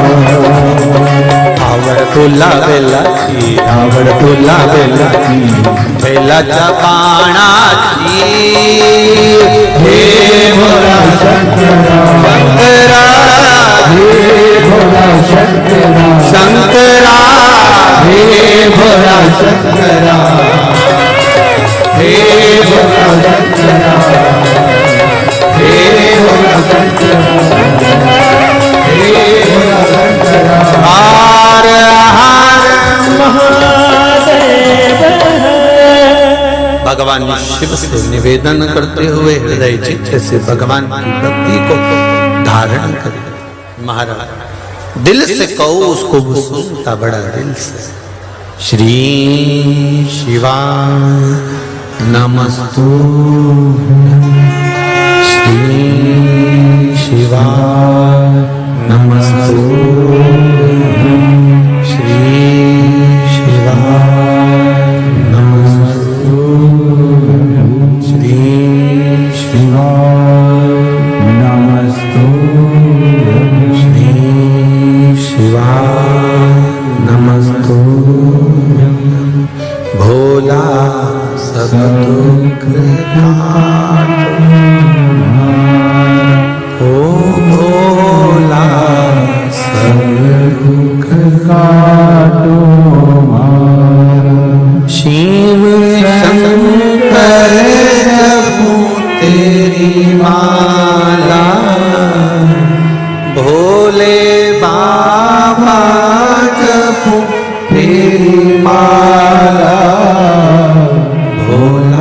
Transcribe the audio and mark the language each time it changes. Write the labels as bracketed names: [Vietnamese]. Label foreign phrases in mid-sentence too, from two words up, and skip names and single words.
[Marathi] आवड़ टोला बेलाची आवड़ टोला बेलाची बेलाच्या पानाची हे भोला शंकरा शंकरा हे भोला शंकरा शंकरा हे भोला शंकरा हे भोला शंकरा हे भोला शंकरा हे भोला शंकरा हर हर महादेव [Hindi] भगवान शिव से निवेदन करते हुए हृदय चित्त से भगवान की भक्ति को धारण करें। महाराज दिल से कहो उसको वो सुनता बड़ा दिल से। श्री शिवा नमस्तु श्री शिवा नमस्तु श्री शिवा नमस्तु श्री शिवा नमस्तु श्री शिवा नमस्तु भोला सब दुख ओ भोला सब दुख काटो शिव शंकर जपो तेरी माला भोले बाबा जपो तेरी माला भोला